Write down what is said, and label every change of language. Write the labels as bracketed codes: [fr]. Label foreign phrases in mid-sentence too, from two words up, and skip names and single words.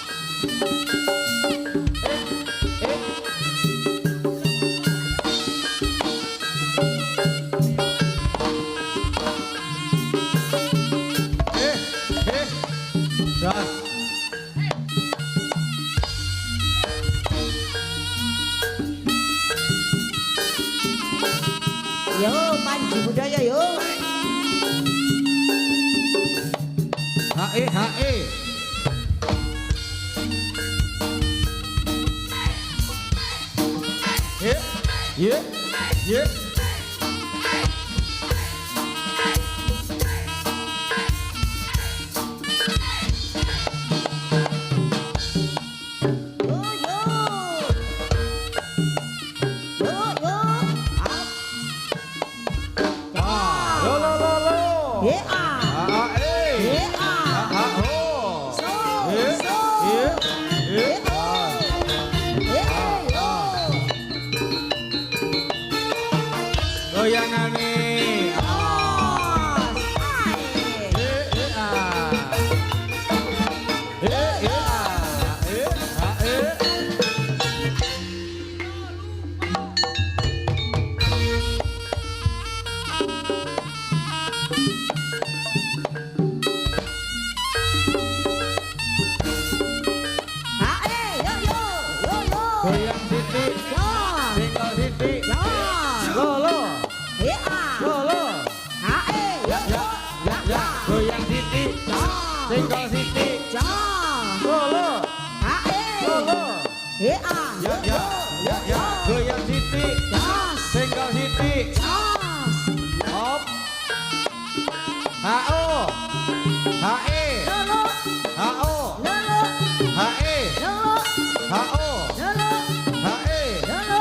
[id] Dah. Yo, Panji budaya yo. Hae, hae. Ye, ye, ye. Yo yo. Yo yo. Ah, lo, lo, lo, lo. Ye ah. Ah, eh. Ye ah. Ah, ho. So. Ye, So. ye, ye. Ye oh. Ye yo. [jv] Goyangane. Oh. Eh, eh, ah. Eh, eh, ah. Eh, ah, eh. Hae yo yo. Yo yo. [id] Goyang Siti, Yo. tinggal Siti. Yo. Lo, lo, Ye ah. lo, lo. Hae yo Ya, yo. ya, ya. Goyang Siti, Yo. tinggal Siti. Yo. Lo, lo, Hae. lo, lo. Ye ah. Ya, ya, ya, ya. Goyang Siti, Jos. tinggal Siti. Jos. Hop. H-O. H-E. Lolo. H-O. Lolo. H-E. Lolo. H-O. Lolo. H-E. Lolo.